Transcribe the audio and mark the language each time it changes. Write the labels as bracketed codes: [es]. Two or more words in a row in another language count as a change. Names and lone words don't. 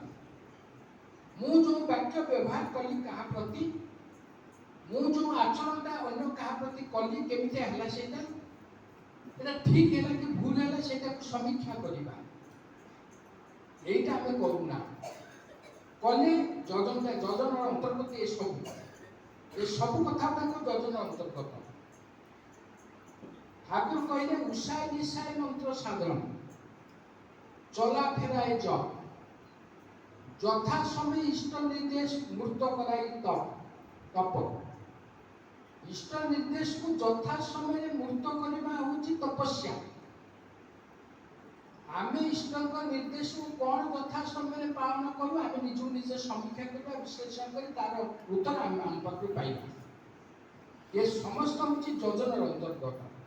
[or] ମୁଁ ଯେଉଁ ବାକ୍ୟ ବ୍ୟବହାର କଲି କାହା ପ୍ରତି, ମୁଁ ଯେଉଁ ଆଚରଣଟା ଅନ୍ୟ କାହା ପ୍ରତି କଲି, କେମିତି ହେଲା ସେଇଟା, এটা ଠିକ ହେଲା କି ଭୁଲ ହେଲା ସେଇଟାକୁ ସମୀକ୍ଷା କରିବା। এইটা ଆମେ କରୁନା। କଲେ ଯଜନର ଅନ୍ତର୍ଗତ ଏସବୁ କଥା ଗୁଡ଼ାକ ଯଜନ ଅନ୍ତର୍ଗତ। ଠାକୁର କହିଲେ [bn] উষায় নিশায় মন্ত্র সাধন, চলা ফেরায় জপ, যথা সময় ইষ্ট নির্দেশ মূর্ত করাই তপ। [or] ইষ্ট ନିର୍ଦ୍ଦେଶକୁ ଯଥା ସମୟରେ ମୂର୍ତ୍ତ କରିବା ହେଉଛି ତପସ୍ୟା। ଆମେ ଇଷ୍ଟଙ୍କ ନିର୍ଦ୍ଦେଶକୁ କ'ଣ ଯଥା ସମୟରେ ପାଳନ କରୁ, ଆମେ ନିଜକୁ ନିଜେ ସମୀକ୍ଷା କରିବା, ବିଶ୍ଳେଷଣ କରି ତାର ଉତ୍ତର ଆମେ ଆମ ପାଖରୁ ପାଇବା। ଏ ସମସ୍ତ ହେଉଛି ଯଜନର ଅନ୍ତର୍ଗତ।